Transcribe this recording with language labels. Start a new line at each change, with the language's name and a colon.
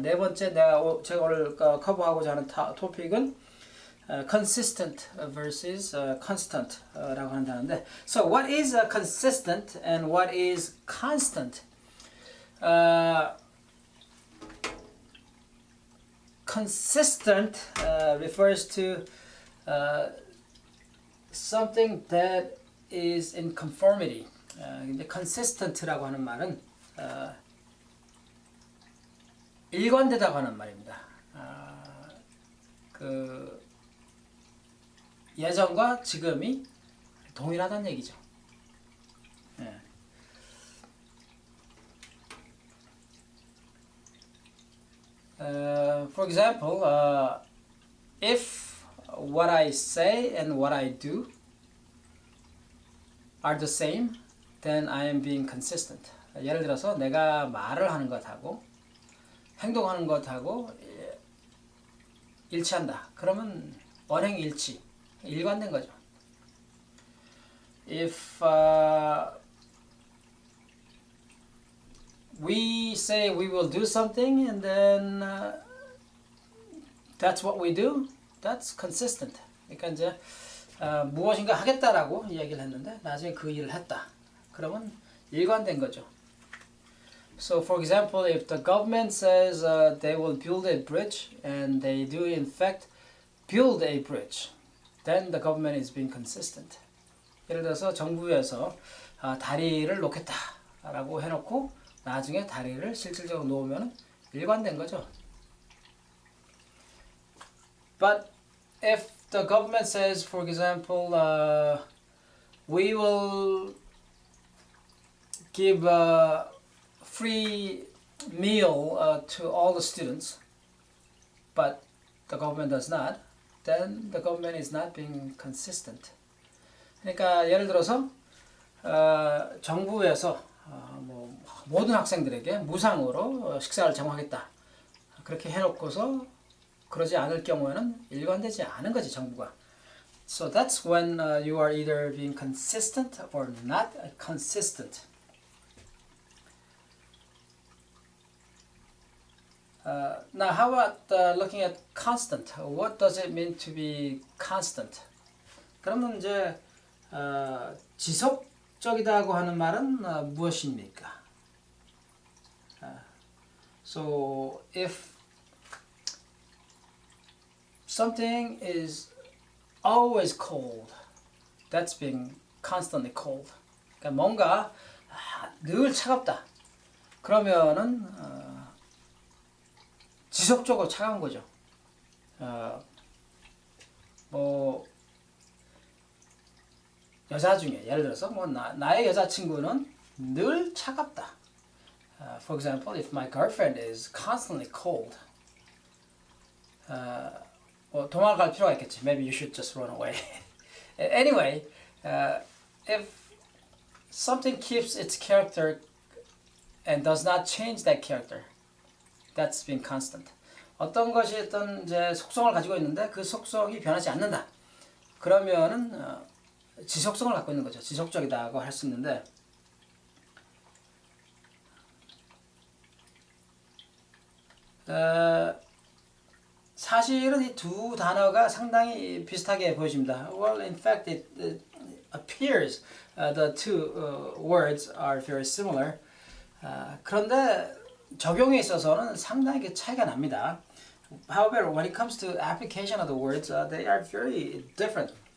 Korean: 네 번째 제가 오늘 커버하고자 하는 토픽은 consistent versus constant 라고 한다는데
English: So what is consistent and what is constant? Consistent refers to something that is in conformity.
Korean: 근데 consistent라고 하는 말은 일관되다고 하는 말입니다. 그 예전과 지금이 동일하다는 얘기죠. 예.
English: For example, if what I say and what I do are the same, then I am being consistent.
Korean: 예를 들어서 내가 말을 하는 것하고 행동하는 것하고 일치한다. 그러면 언행일치, 일관된 거죠.
English: If we say we will do something and then that's what we do, that's consistent.
Korean: 그러니까 이제 무엇인가 하겠다라고 이야기를 했는데 나중에 그 일을 했다. 그러면 일관된 거죠.
English: So for example, if the government says they will build a bridge and they do in fact build a bridge, then the government is being consistent.
Korean: 예를 들어서 정부에서 다리를 놓겠다라고 해놓고 나중에 다리를 실질적으로 놓으면 일관된 거죠.
English: But if the government says, for example, we will give a free meal to all the students, but the government does not, then the government is not being consistent.
Korean: 그러니까 예를 들어서 정부에서 모든 학생들에게 무상으로 식사를 제공하겠다. 그렇게 해놓고서 그러지 않을 경우에는 일관되지 않은 거지 정부가.
English: So that's when you are either being consistent or not consistent. Now how about looking at constant? What does it mean to be constant?
Korean: 그러면 이제 지속적이다고 하는 말은 무엇입니까?
English: So if something is always cold, that's being constantly cold.
Korean: 그러니까 뭔가 늘 차갑다. 그러면은 지속적으로 차가운 거죠. 뭐 여자 중에 예를 들어서 나의 여자친구는 늘 차갑다.
English: For example, if my girlfriend is constantly cold,
Korean: 도망갈 필요가 있겠지.
English: Maybe you should just run away. Anyway, if something keeps its character and does not change that character, that's being constant.
Korean: 어떤 것이 어떤 이제 속성을 가지고 있는데 그 속성이 변하지 않는다. 그러면은 지속성을 갖고 있는 거죠. 지속적이다고 할 수 있는데 사실은 이 두 단어가 상당히 비슷하게 보여집니다.
English: Well, in fact, it appears the two words are very similar.
Korean: 그런데 적용에 있어서는 상당히 차이가 납니다.
English: However, when it comes to application of the words, they are very different.